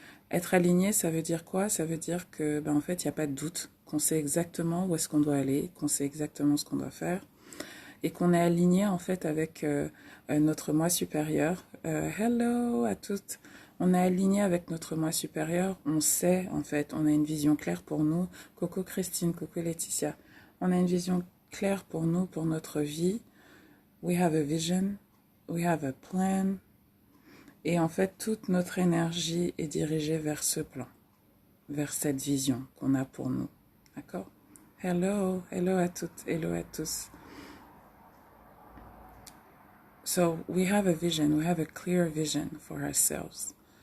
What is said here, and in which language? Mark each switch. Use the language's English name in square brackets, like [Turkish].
[French] Être aligné, ça veut dire quoi? Ça veut dire que, en fait, il n'y a pas de doute, qu'on sait exactement où est-ce qu'on doit aller, qu'on sait exactement ce qu'on doit faire, et qu'on est aligné en fait avec notre moi supérieur. Hello à toutes. On est aligné avec notre moi supérieur. On sait en fait, on a une vision claire pour nous. Coucou Christine, coucou Laetitia. On a une vision claire pour nous, pour notre vie. [English] We have a vision, we have a plan. [French] Et en fait, toute notre énergie est dirigée vers ce plan, vers cette vision qu'on a pour nous. D'accord? Hello à toutes, hello à tous. [English] So, we have a vision, we have a clear vision for ourselves.